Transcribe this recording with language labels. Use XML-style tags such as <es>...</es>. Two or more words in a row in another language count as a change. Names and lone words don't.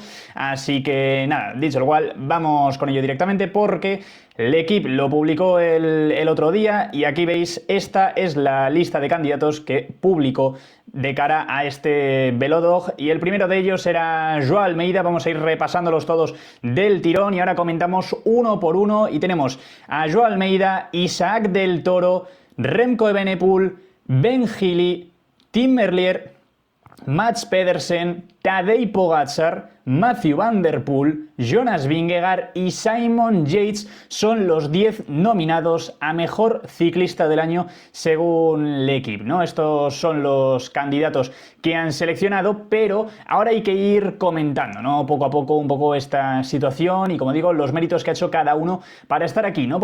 <es>Así que nada, dicho lo cual, vamos con ello directamente porque L'Équipe lo publicó el otro día y aquí veis, esta es la lista de candidatos que publicó de cara a este Velodrome y el primero de ellos era Joao Almeida. Vamos a ir repasándolos todos del tirón y ahora comentamos uno por uno y tenemos a Joao Almeida, Isaac del Toro, Remco Evenepoel, Ben Hill, Tim Merlier, Mats Pedersen, Tadej Pogačar, Mathieu van der Poel, Jonas Vingegaard y Simon Yates son los 10 nominados a mejor ciclista del año según L'Équipe, ¿no? Estos son los candidatos que han seleccionado, pero ahora hay que ir comentando, ¿no? Poco a poco un poco esta situación y, como digo, los méritos que ha hecho cada uno para estar aquí, ¿no?</es>